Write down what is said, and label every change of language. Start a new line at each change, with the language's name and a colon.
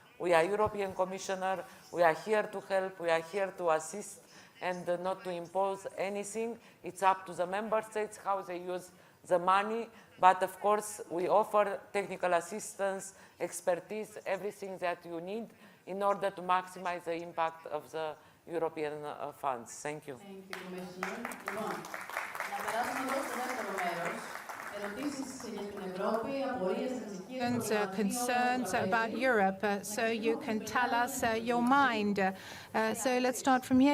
English: We are European commissioner. We are here to help. We are here to assist and not to impose anything. It's up to the member states how they use the money. But of course, we offer technical assistance, expertise, everything that you need in order to maximize the impact of the European funds. Thank you. Thank you, Commissioner.
Greek: Λοιπόν, να περάσουμε εδώ στο δεύτερο μέρος. Ερωτήσεις για την Ευρώπη, απορίες, ανησυχίες,
English: concerns about Europe, so you can tell us your mind. So let's start from here.